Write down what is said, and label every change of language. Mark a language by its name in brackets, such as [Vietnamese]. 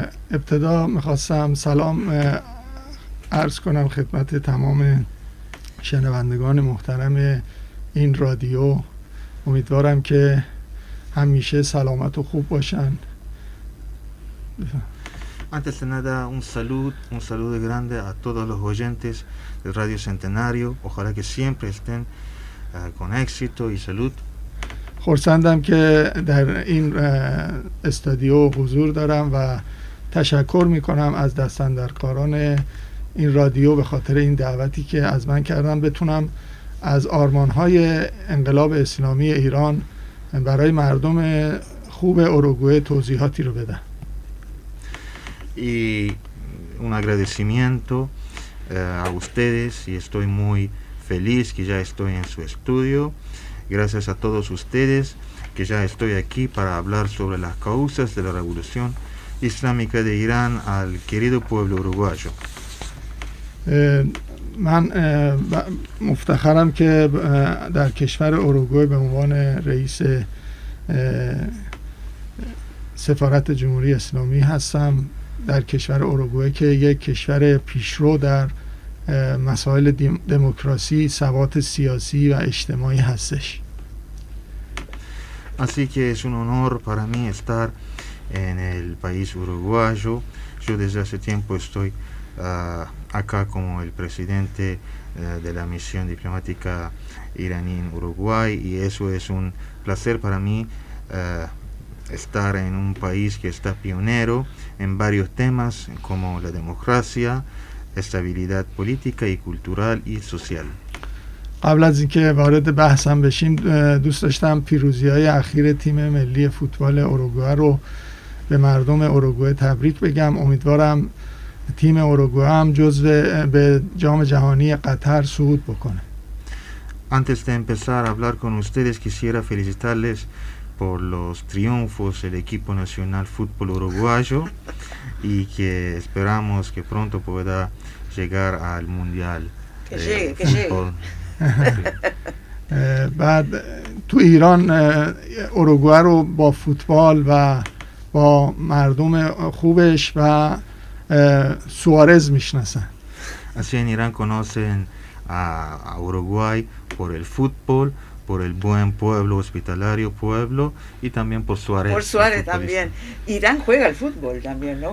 [Persian] ابتدا میخواستم سلام عرض کنم خدمت تمام شنوندگان محترم این رادیو. امیدوارم که همیشه سلامت و خوب باشن. [Spanish] Antes de nada, un saludo grande a todos los oyentes de Radio Centenario. Ojalá que siempre estén con éxito y salud. [Persian] خرسندم که در این استادیو حضور دارم و تشکر میکنم از دستاندرکاران این رادیو به خاطر این دعوتی که از من کردن بتونم از آرمانهای انقلاب اسلامی ایران برای مردم خوب اروگوئه توضیحاتی رو بدم. [Spanish] Y un agradecimiento a ustedes, y estoy muy feliz que ya estoy en su estudio. Gracias a todos ustedes que ya estoy aquí para hablar sobre las causas de la revolución islámica de Irán al querido pueblo uruguayo. [Persian] من مفتخرم که در کشور اروگوئه به عنوان رئیس سفارت جمهوری اسلامی هستم در کشور اروگوئه که یک کشور پیشرو در مسائل دموکراسی، ثبات سیاسی و اجتماعی هستش. [Spanish] Así que es un honor para mí estar en el país uruguayo. Yo desde hace tiempo estoy acá como el presidente de la misión diplomática iraní en Uruguay, y eso es un placer para mí estar en un país que está pionero en varios temas como la democracia, estabilidad política y cultural y social. [Persian] قبل از اینکه وارد بحثم بشیم دوست داشتم پیروزی‌های اخیر تیم ملی فوتبال اروگوئه رو به مردم اروگوئه تبریک بگم. امیدوارم تیم اروگوئه هم جزء به جام جهانی قطر صعود بکنه. [Spanish] Antes de empezar a hablar con ustedes quisiera felicitarles por los triunfos del equipo nacional fútbol uruguayo y que esperamos que pronto pueda llegar al mundial. Que llegue. [Persian] بعد تو ایران اروگوئه رو با فوتبال و با مردم خوبش و سوارز میشناسن. [Spanish] Así en Irán conocen a Uruguay por el fútbol, por el buen pueblo hospitalario pueblo y también por Suárez. Por Suárez también. Irán juega al fútbol también, ¿no?